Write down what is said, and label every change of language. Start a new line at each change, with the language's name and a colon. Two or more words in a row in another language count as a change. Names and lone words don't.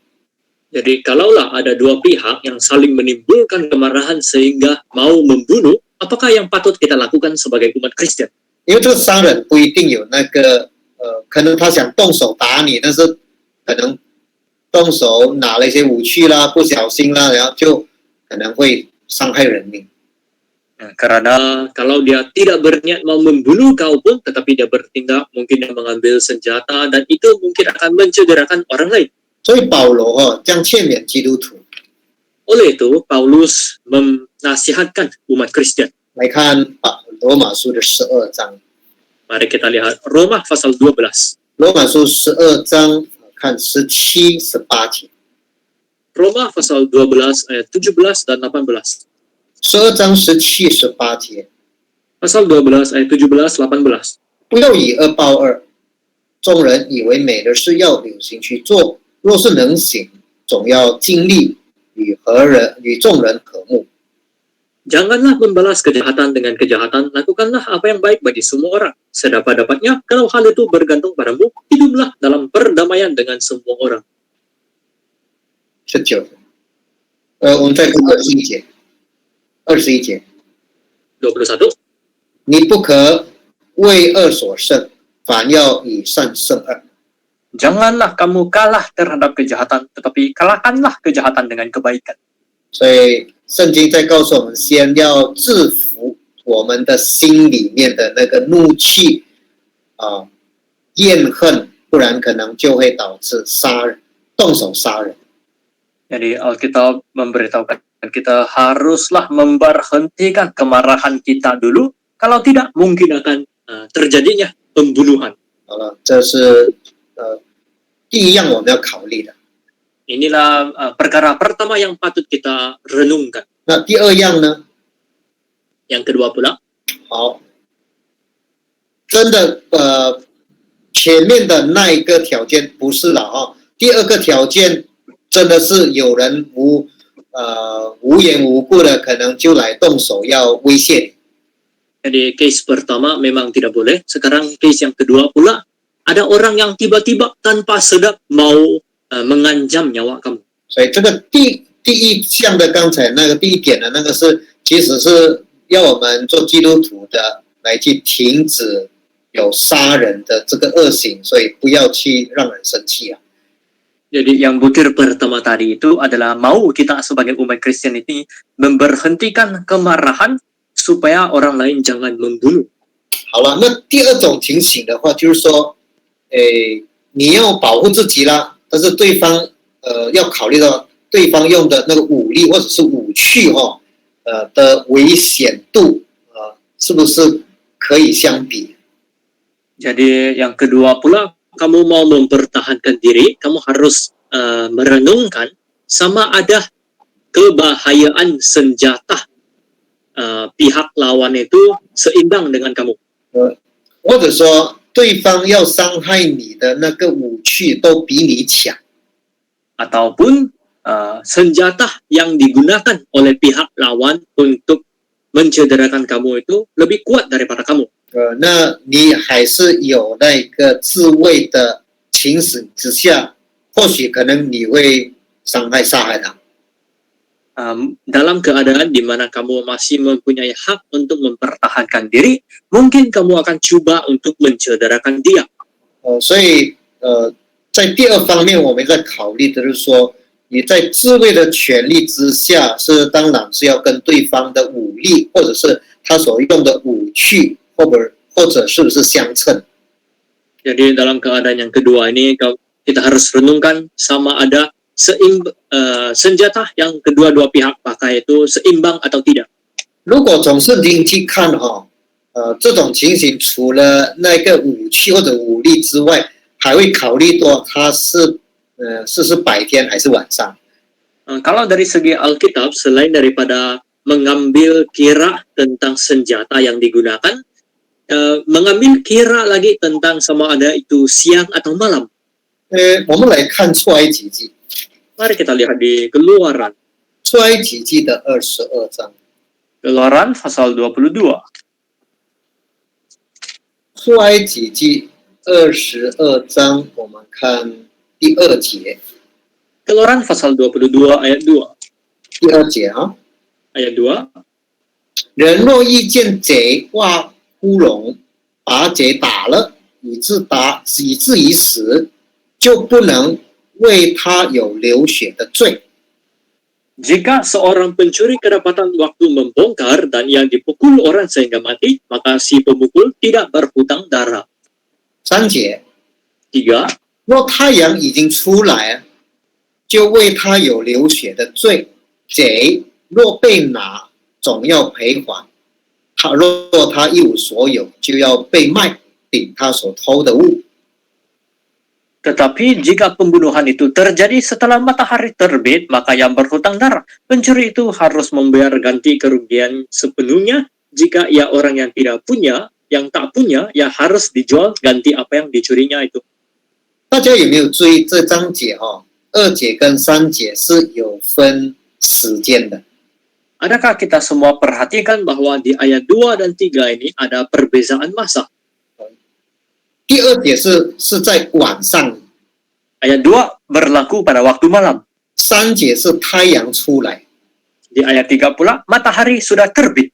Malay: Jadi kalaulah ada dua pihak yang saling menimbulkan kemarahan sehingga mau membunuh, apakah yang patut kita lakukan sebagai umat Kristen?
Chinese: 因为这个杀人不一定有那个可能他想动手打你，但是可能动手拿了一些武器啦，不小心啦，然后就可能会伤害人命。
Malay: Karena kalau dia tidak berniat mau membunuh kau pun, tetapi dia bertindak, mungkin dia mengambil senjata dan itu mungkin akan mencederakan orang lain.
Chinese: 所以保罗这样劝勉基督徒。
Malay: Oleh itu, Paulus menasihatkan umat Kristen.
Chinese: 来看罗马书的12章。
Malay: Mari kita lihat Roma pasal 12.
Chinese: 罗马书12章看17、18节。
Malay: Roma pasal 12 ayat 17 dan 18.
Chinese: 12 章17、18节。
Malay: Pasal 12 ayat 17 18.
Chinese: 不要以恶报恶，众人以为美的事要留心去做，若是能行，总要尽力与众人和睦。
Malay: Janganlah membalas kejahatan dengan kejahatan, lakukanlah apa yang baik bagi semua orang. Sedapat-dapatnya, kalau hal itu bergantung padamu, hiduplah dalam perdamaian dengan semua orang.
Chinese: 19，我们再看21节。21节，
Malay: 21.
Chinese: 你不可为恶所胜，反要以善胜恶。
Malay: Janganlah kamu kalah terhadap kejahatan, tetapi kalahkanlah kejahatan dengan kebaikan.
Chinese: 所以圣经在告诉我们，先要制服我们的心里面的那个怒气怨恨，不然可能就会导致杀人，动手杀人。
Malay: Jadi Alkitab memberitahukan kita haruslah memberhentikan kemarahan kita dulu, kalau tidak mungkin akan terjadinya pembunuhan.
Chinese: 好了，这是第一样我们要考虑的。
Malay: Inilah perkara pertama yang patut kita renungkan.
Chinese: 那第二样呢？
Malay: Yang kedua pula,
Chinese: 好，真的前面的那一个条件不是了第二个条件真的是有人无缘无故的可能就来动手要威胁你。
Malay: jadi case pertama memang tidak boleh. Sekarang case yang kedua pula, ada orang yang tiba-tiba tanpa sedap mau mengancam nyawa kamu.
Chinese: 所以这个第一项的刚才那个第一点的那个是，其实是要我们做基督徒的来去停止有杀人的这个恶行，所以不要去让人生气啊。
Malay: Jadi yang butir pertama tadi itu adalah mau kita sebagai umat Kristen ini memberhentikan kemarahan supaya orang lain jangan membunuh.
Chinese: 好了，那第二种情形的话，就是说，你要保护自己啦，但是对方要考虑到对方用的那个武力或者是武器的危险度是不是可以相比？
Malay: Jadi yang kedua pula, kamu mau mempertahankan diri, kamu harus merenungkan sama ada kebahayaan senjata pihak lawan itu seimbang dengan kamu.
Chinese: 或者说对方要伤害你的那个武器都比你强，
Malay: Ataupun senjata yang digunakan oleh pihak lawan untuk mencederakan kamu itu lebih kuat daripada kamu.
Chinese: 那你还是有那个自卫的情形之下，或许可能你会杀害他。
Malay: Dalam keadaan di mana kamu masih mempunyai hak untuk mempertahankan diri, mungkin kamu akan coba untuk mencederakan dia.
Chinese: 所以在第二方面，我们在考虑的就是说，你在自卫的权利之下，是当然是要跟对方的武力或者是他所用的武器，或者是不是相称。
Malay: Jadi dalam keadaan yang kedua ini kita harus renungkan sama ada senjata yang kedua-dua pihak pakai itu seimbang atau tidak.
Chinese: 如果从圣经去看这种情形除了那个武器或者武力之外，还会考虑到它是白天还是晚上。
Malay: Kalau dari segi Alkitab, selain daripada mengambil kira tentang senjata yang digunakan, mengambil kira lagi tentang sama ada itu siang atau malam.
Chinese: 我们来看出埃及记，
Malay: Mari kita lihat di Keluaran.
Chinese: 出埃及记的22章。
Malay: Keluaran pasal 22.
Chinese: 出埃及记22章，我们看第2节。
Malay: Keluaran pasal 22 ayat 2.
Chinese: 第2节啊，
Malay: Ayat 2.
Chinese: 人若遇见贼挖窟窿，把贼打了，以至于死，就不能为他有流血的罪。
Malay: Jika seorang pencuri kedapatan waktu membongkar dan ia dipukul orang sehingga mati, maka si pemukul tidak berhutang darah.
Chinese: 3 节，
Malay: 3.
Chinese: 若太阳已经出来，就为他有流血的罪。贼若被拿，总要赔还。若他一无所有，就要被卖，顶他所偷的物。
Malay: Tetapi jika pembunuhan itu terjadi setelah matahari terbit, maka yang berhutang darah, pencuri itu harus membayar ganti kerugian sepenuhnya. Jika ia orang yang tidak punya, yang tak punya, ya harus dijual ganti apa yang dicurinya itu.
Chinese: 大家有没有注意这章节2节跟3节是有分时间的？
Malay: Adakah kita semua perhatikan bahwa di ayat 2 dan 3 ini ada perbezaan masa?
Chinese: 第2节是在晚上，
Malay: Ayat 2 berlaku pada waktu malam.
Chinese: 3 节是太阳出来。
Malay: Di ayat 3 pula, matahari sudah terbit.